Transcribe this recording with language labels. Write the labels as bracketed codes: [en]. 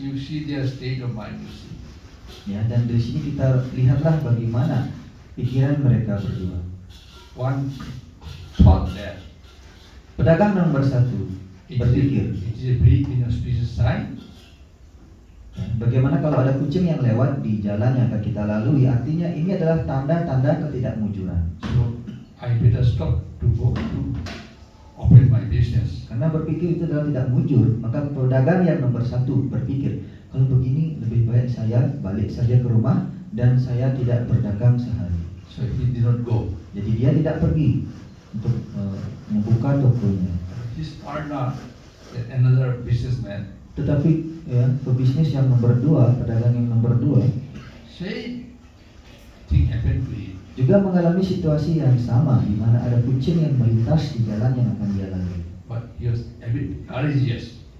[en] You see their state of mind, you see. [id] Dan dari sini kita lihatlah bagaimana pikiran mereka berdua. [en] One thought that [id] Pedagang nomor satu berpikir, [en] it is a very inauspicious sign. [id] bagaimana kalau ada kucing yang lewat di jalan yang akan kita lalui, artinya ini adalah tanda-tanda ketidakmujuran. [en] So I better stop to go to open my business. [id] Karena berpikir itu adalah tidak mujur, maka pedagang yang nomor satu berpikir, kalau begini lebih baik saya balik saja ke rumah dan saya tidak berdagang sehari. [en] So he did not go. [id] Jadi dia tidak pergi untuk membuka tokonya. [en] His partner, another businessman, [id] Tetapi pebisnis yang nomor dua, pedagang yang nomber dua, [en] same thing happened to him. [id] juga mengalami situasi yang sama di mana ada kucing yang melintas di jalan yang akan dia lalui. [en] But he was a bit courageous.